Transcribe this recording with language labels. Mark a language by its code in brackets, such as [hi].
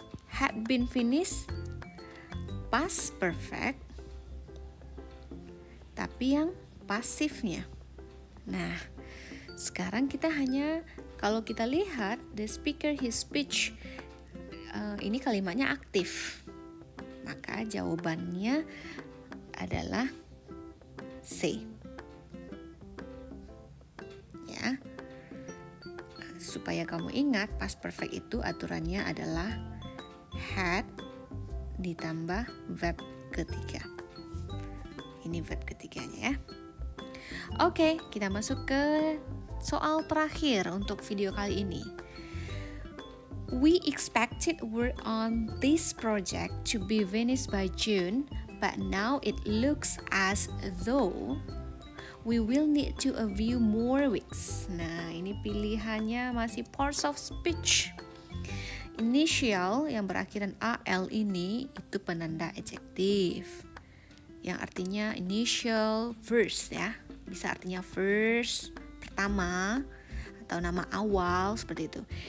[en] Had been finished, past perfect. [id] Tapi yang pasifnya. Nah, sekarang kita hanya, kalau kita lihat [en] the speaker his speech, [id] ini kalimatnya aktif, maka jawabannya adalah C. Ya, supaya kamu ingat, past perfect itu aturannya adalah had ditambah verb ketiga. Ini verb ketiganya ya. Oke, kita masuk ke soal terakhir untuk video kali ini. [en] We expected work on this project to be finished by June, but now it looks as though we will need to a few more weeks. [id] Nah, ini pilihannya masih parts of speech. Initial yang berakhiran AL ini itu penanda adjektif, yang artinya initial first ya. Bisa artinya first, pertama, atau nama awal, seperti itu.